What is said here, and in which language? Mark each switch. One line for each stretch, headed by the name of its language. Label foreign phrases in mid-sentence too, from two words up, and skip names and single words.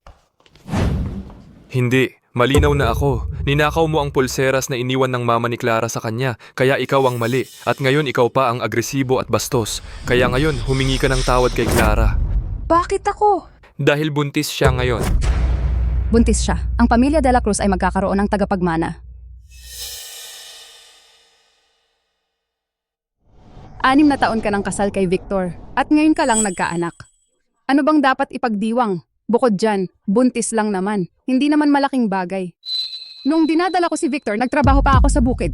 Filipino: Hindi. Malinaw na ako. Ninakaw mo ang pulseras na iniwan ng mama ni Clara sa kanya, kaya ikaw ang mali. At ngayon ikaw pa ang agresibo at bastos. Kaya ngayon, humingi ka ng tawad kay Clara. Bakit ako? Dahil buntis siya ngayon. Buntis siya. Ang pamilya de la Cruz ay magkakaroon ng tagapagmana. 6 na taon ka ng kasal kay Victor at ngayon ka lang nagkaanak. Ano bang dapat ipagdiwang? Bukod dyan, buntis lang naman. Hindi naman malaking bagay. Nung dinadala ko si Victor, nagtrabaho pa ako sa bukid.